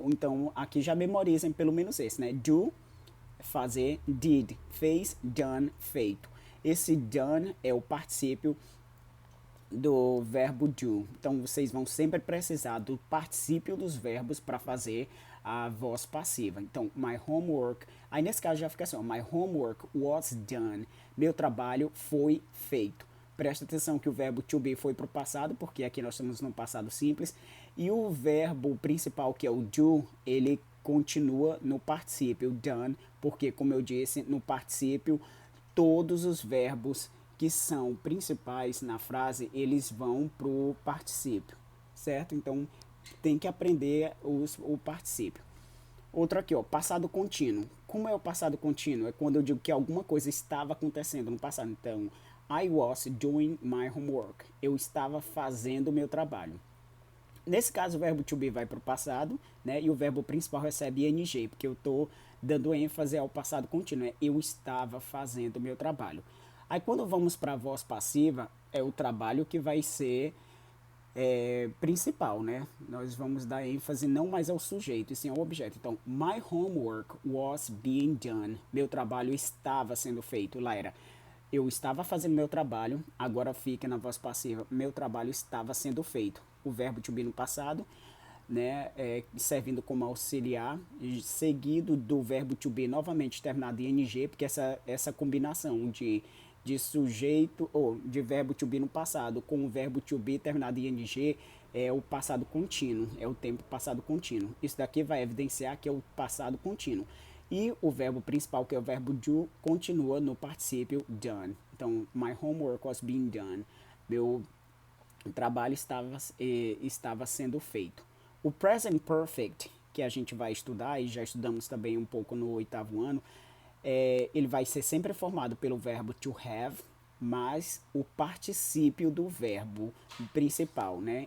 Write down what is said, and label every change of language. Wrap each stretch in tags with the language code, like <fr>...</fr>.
<pt>Então, aqui já memorizem pelo menos esse, né? Do, fazer, did, fez, done, feito. Esse done é o particípio do verbo do. Então, vocês vão sempre precisar do particípio dos verbos para fazer a voz passiva.</pt> <en>Então, my homework.</en> <pt>Aí, nesse caso, já fica assim, ó,</pt> <en>my homework was done.</en> <pt>Meu trabalho foi feito. Presta atenção que o verbo to be foi para o passado, porque aqui nós estamos no passado simples. E o verbo principal, que é o do, ele continua no particípio done, porque, como eu disse, no particípio, todos os verbos que são principais na frase, eles vão para o particípio, certo? Então, tem que aprender o particípio. Outro aqui, ó, passado contínuo. Como é o passado contínuo? É quando eu digo que alguma coisa estava acontecendo no passado.</pt> <en>Então, I was doing my homework.</en> <pt>Eu estava fazendo o meu trabalho. Nesse caso, o verbo to be vai para o passado, né? E o verbo principal recebe ing, porque eu estou dando ênfase ao passado contínuo. Né? Eu estava fazendo o meu trabalho. Aí, quando vamos para a voz passiva, é o trabalho que vai ser principal, né? Nós vamos dar ênfase não mais ao sujeito, e sim ao objeto.</pt> <en>Então, my homework was being done.</en> <pt>Meu trabalho estava sendo feito. Lá era, eu estava fazendo meu trabalho, agora fica na voz passiva, meu trabalho estava sendo feito. O verbo to be no passado, né, servindo como auxiliar, seguido do verbo to be novamente terminado em ing, porque essa combinação de sujeito ou de verbo to be no passado com o verbo to be terminado em ing é o passado contínuo, é o tempo passado contínuo. Isso daqui vai evidenciar que é o passado contínuo. E o verbo principal, que é o verbo do, continua no particípio done.</pt> <en>Então, my homework was being done.</en> <pt>Meu trabalho estava sendo feito. O present perfect, que a gente vai estudar, e já estudamos também um pouco no 8º ano, ele vai ser sempre formado pelo verbo to have, mais o particípio do verbo principal, né?</pt>